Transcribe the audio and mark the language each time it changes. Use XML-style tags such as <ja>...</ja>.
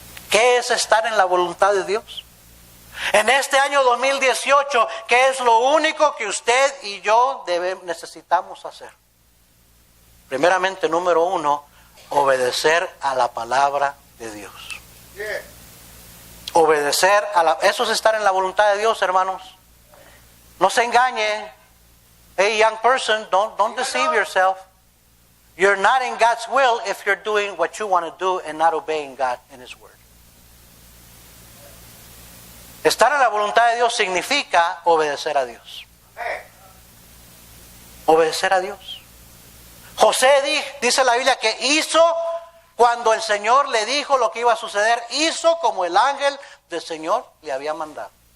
<es>¿Qué es estar en la voluntad de Dios? En este año 2018, ¿qué es lo único que usted y yo necesitamos hacer? Primeramente, número 1, obedecer a la palabra de Dios. Obedecer eso es estar en la voluntad de Dios, hermanos. No se engañe.</es> <en>Hey, young person, don't deceive yourself. You're not in God's will if you're doing what you want to do and not obeying God and His word.</en> <es>Estar en la voluntad de Dios significa obedecer a Dios. Obedecer a Dios. José dice la Biblia que hizo. Cuando el Señor le dijo lo que iba a suceder, hizo como el ángel del Señor le había mandado.</es>